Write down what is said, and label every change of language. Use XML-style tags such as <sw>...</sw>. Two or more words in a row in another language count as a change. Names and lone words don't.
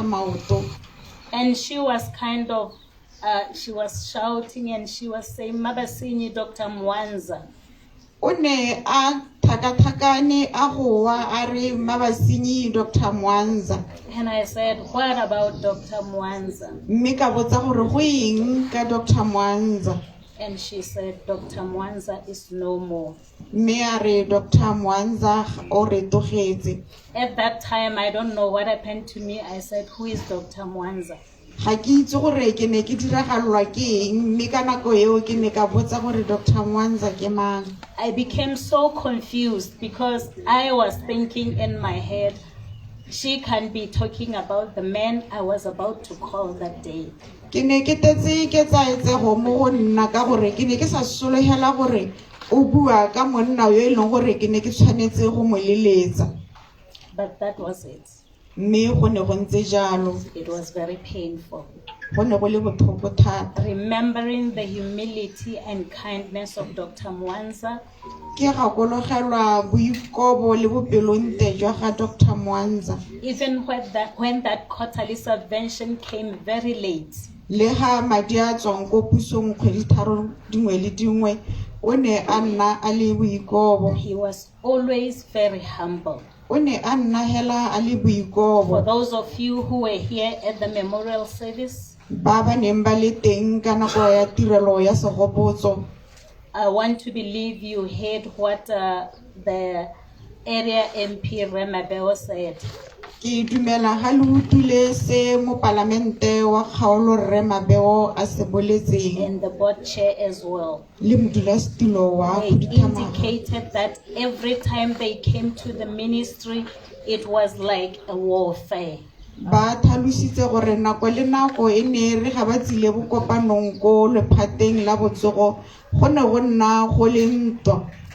<en>Mauto. And she was she was shouting and she was saying, Mabasinyi, Dr. Mwanza.</en> <tn>O ne a thakathakane a go wa a re Mabasinyi Dr. Mwanza.</tn> <en>And I said, what about Dr. Mwanza?</en> <tn>Mme ka botsa gore go eng ka Dr. Mwanza.</tn> <en>And she said, Dr. Mwanza is no more.</en> <tn>Mme a re Dr. Mwanza o re togetse.</tn> <en>At that time, I don't know what happened to me. I said, who is Dr. Mwanza?</en> <tn>Ga ke itse gore ke ne ke diragalwa ke eng mme ka nako eo ke ne ka botsa gore Dr. Mwanza ke mang.</tn> <en>I became so confused because I was thinking in my head, she can be talking about the man I was about to call that day.</en> <tn>Ke ne ke tetse ke tsaetsego mo go nna ka gore ke ne ke sa sologela gore o bua ka monna yo e leng gore ke ne ke tshwanetse go mo leletsa.</tn> <en>But that was it.</en> <tn>Mme go ne go ntse jalo.</tn> <en>It was very painful.</en> <tn>Go ne go le botlhoko thata.</tn> <en>Remembering the humility and kindness of Dr. Mwanza,</en> <tn>Ke gakologelwa boikobo le bopelonte jwa ga Dr. Mwanza.</tn> <en>even when that quarterly subvention came very late.</en> <tn>Le ha madi a tswang ko pusong kgwedi tharo dingwe le dingwe o ne a nna a le boikobo.</tn> <en>He was always very humble.</en> <tn>O ne a nna hela a le</tn> <en>For</en> <tn>boikobo.</tn> <en>those of you who were here at the memorial service,</en> <tn>Ba ba neng ba le teng ka nako ya tirelo ya segopotso.</tn> <en>I want to believe you heard what the area MP Remabeo said.</en> <tn>Ke dumela ha le utlwile se mo palamente wa kgaolo Rre Mabeo a se boletseng</tn> <en>And the board chair as well.</en> <tn>le modulasetulo wa</tn> <en>They</en> <tn>Khuduthamaga.</tn> <en>indicated that every time they came to the ministry, it was like a warfare.</en> <tn>Ba tlhalositse gore nako le nako e ne re ga ba tsile bokopanong ko lephateng la botsogo go ne go nna go le ntwa.</tn>